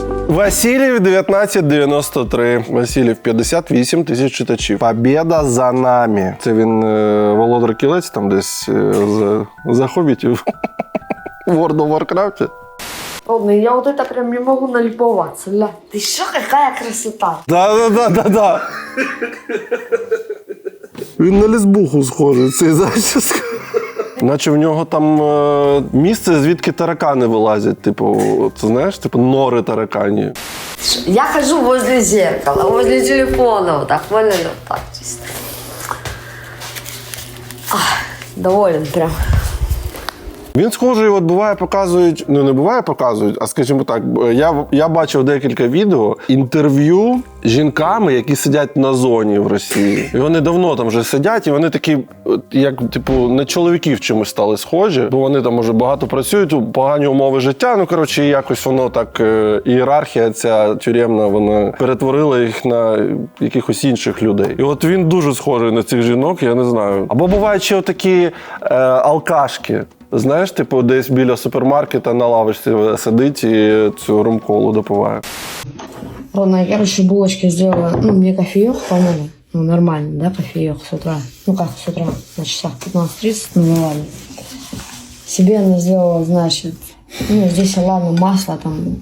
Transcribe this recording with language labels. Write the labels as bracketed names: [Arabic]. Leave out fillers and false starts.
[Ukrainian] Васильєв 1993. Васильєв 58 тисяч читачів. [Russian] Побєда за нами. [Ukrainian] Це він Володар Кілець там десь за хобітів. World of Warcraft. [Russian] Ладно, я вот это прям не могу налюбоваться, ля. Ты что, какая красота? Да. [Ukrainian] Він на лесбуху схожий, цей зачіска. Наче в нього там місце, звідки таракани вилазять. Типу, ти знаєш, типу нори таракані. [Russian] Я хожу возле зеркала, возле телефона, вот так, поняли? Вот так чисто. Доволен прям. [Ukrainian] Він схожий, от буває показують, ну не буває показують, а скажімо так, я бачив декілька відео, інтерв'ю з жінками, які сидять на зоні в Росії. І вони давно там вже сидять, і вони такі, як, типу, на чоловіків чимось стали схожі, бо вони там уже багато працюють, погані умови життя, ну, коротше, якось воно так, ієрархія ця тюремна, вона перетворила їх на якихось інших людей. І от він дуже схожий на цих жінок, я не знаю. Або бувають ще отакі алкашки. Знаєш, типу, десь біля супермаркета на лавочці сидить і цю ром-колу допиває. [Russian] Ладно, я, короче, булочки сделала, ну, мне кофеек, по-моему, ну, нормально, да, кофеек с утра. Ну, как с утра, на часах 15-30, ну, ладно. Себе она сделала, значит, ну, здесь, ладно, масло там.